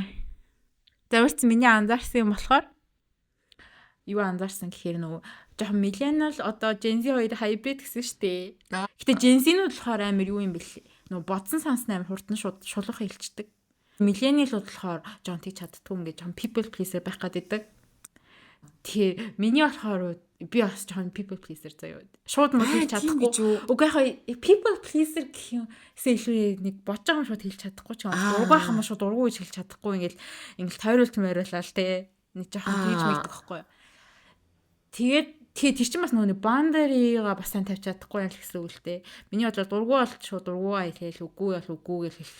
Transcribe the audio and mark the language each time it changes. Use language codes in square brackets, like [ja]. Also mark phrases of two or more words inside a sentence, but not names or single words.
[mn] Тэгвэл миний анзаарсан юм болохоор юу анзаарсан гэхээр нөгөө жоохон millennial одоо [en] Gen Z [mn] хоёр hybrid гэсэн штэ. Гэтэ [en] Gen Z- [mn] нүүд болохоор амар юу юм бэлээ. Нөгөө бодсон санснаа амар хурдан шулуухан хэлцдэг. Millennial-ууд болохоор жоохон тийч чаддгүй ингээд жоохон [en] people pleaser [mn] байх гэдэг. Тэгээ миний болохоор би бас жоохон [en] people pleaser [mn] заяа. Шууд мод хэлж чадахгүй. Уг яхаа [en] people pleaser [mn] гэх юм илүү нэг бодож байгаа юм шууд хэлж чадахгүй ч юм. Дургах юм шууд дургуй гэж хэлж чадахгүй ингээл тойруулт морилаа л те. Нэг жоохон тийж мэддэг байхгүй. Тэгээд тэр чинь бас нөгөө бандарига бас сайн тавьж чадахгүй юм л гэсэн үг л те. Миний бодлоор дургуй бол шууд дургуй хэлээл үгүй бол үгүй гэж хэл.